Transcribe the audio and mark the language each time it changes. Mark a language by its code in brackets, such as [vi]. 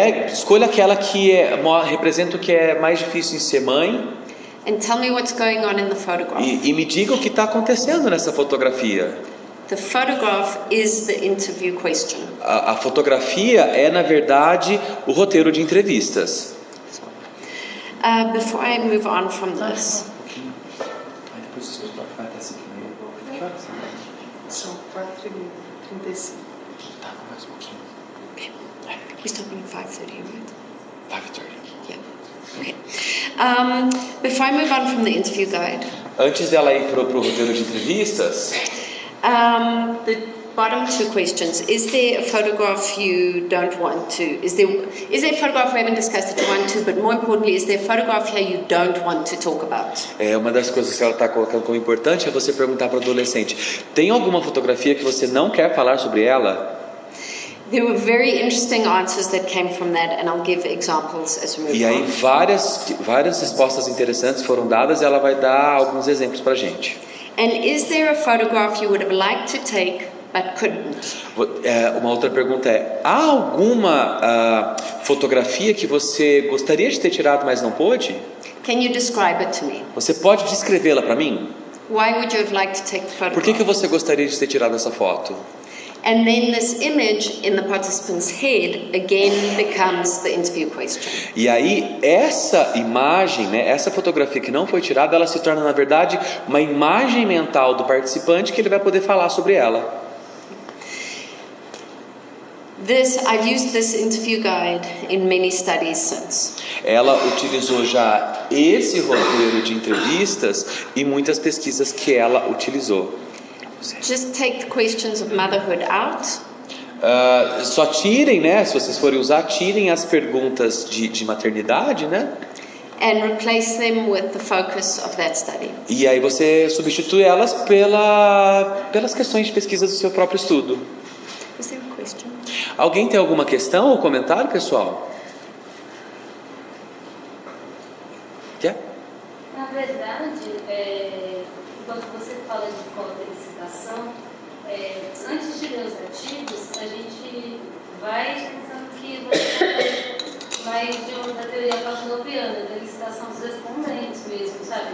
[pt] Escolha aquela que representa o que é mais difícil em ser mãe. [en] And tell me what's going on in the photograph. [pt] E me diga o que está acontecendo nessa fotografia. [en] The photograph is the interview question. [pt] A fotografia é, na verdade, o roteiro de entrevistas. [en] Before I move on from this. [pt] São 4h35. Tá, mais um pouquinho. [en] We're stopping at 5:30, right? 5:30. Yeah. Okay. Before I move on from the interview guide. [pt] Antes dela ir pro roteiro de entrevistas. [en] The bottom 2 questions: is there a photograph you don't want to? Is there a photograph we haven't discussed that you want to? But more importantly, is there a photograph here you don't want to talk about? [pt] Uma das coisas que ela está colocando como importante é você perguntar para o adolescente: tem alguma fotografia que você não quer falar sobre ela? [en] There were very interesting answers that came from that, and I'll give examples as we move on. [pt] E aí várias respostas interessantes foram dadas. E ela vai dar alguns exemplos para a gente. [en] And is there a photograph you would have liked to take but couldn't? [pt] Uma outra pergunta é: há alguma fotografia que você gostaria de ter tirado, mas não pôde? [en] Can you describe it to me? [pt] Você pode descrevê-la para mim? [en] Why would you have liked to take the photograph? [pt] Por que você gostaria de ter tirado essa foto? [en] And then this image in the participant's head again becomes the interview question. [pt] E aí essa imagem, né, essa fotografia que não foi tirada, ela se torna na verdade uma imagem mental do participante que ele vai poder falar sobre ela. [en] I've used this interview guide in many studies since. [pt] Ela utilizou já esse roteiro de entrevistas em muitas pesquisas que ela utilizou. [en] Just take the questions of motherhood out. [pt] Só tirem, né? Se vocês forem usar, tirem as perguntas de maternidade, né? [en] And replace them with the focus of that study. [pt] E aí você substitui elas pelas questões de pesquisa do seu próprio estudo. [en] Is there a question? [pt] Alguém tem alguma questão ou comentário, pessoal? [en] Yeah? [pt] Na verdade, quando você fala de cota de citação, antes de ler os artigos, a gente vai pensando que você vai da teoria pavloviana, da licitação dos respondentes mesmo, sabe?